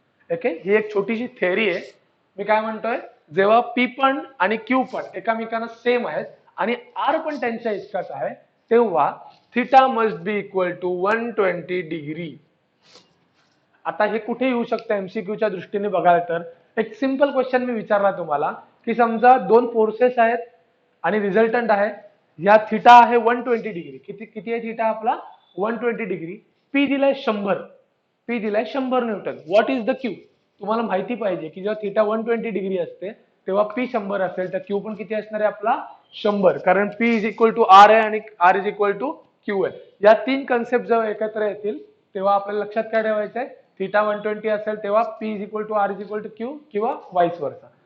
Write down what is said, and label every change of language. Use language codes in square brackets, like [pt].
[mr] Okay, ही एक छोटीशी theory आहे. मी काय म्हणतोय, जेव्हा पी पण आणि क्यू पण एकामेकांना सेम आहेत आणि आर पण त्यांच्या इतकाच आहे, तेव्हा [en] Theta must be equal to 120 degree. [mr] आता हे कुठे येऊ शकतं एमसीक्यूच्या दृष्टीने बघायला तर, एक सिंपल क्वेश्चन मी विचारला तुम्हाला की समजा दोन फोर्सेस आहेत आणि रिझल्टंट आहे, या थिटा आहे 120 डिग्री. किती किती आहे थिटा आपला? 120 डिग्री. पी दिलाय 100, पी दिलाय 100 Newton. [en] What is the Q? [mr] तुम्हाला माहिती पाहिजे की जेव्हा थिटा 120 डिग्री असते तेव्हा पी 100 असेल, तर क्यू पण किती असणार आहे आपला? 100. कारण [en] P is equal to R [mr] आहे आणि [en] R is equal to Q [mr] आहे. या तीन कन्सेप्ट जेव्हा एकत्र येतील तेव्हा आपल्याला लक्षात काय ठेवायचं आहे, थिटा 120 असेल तेव्हा [en] P is equal to R is equal to Q [mr] किंवा वाईस वर्सा.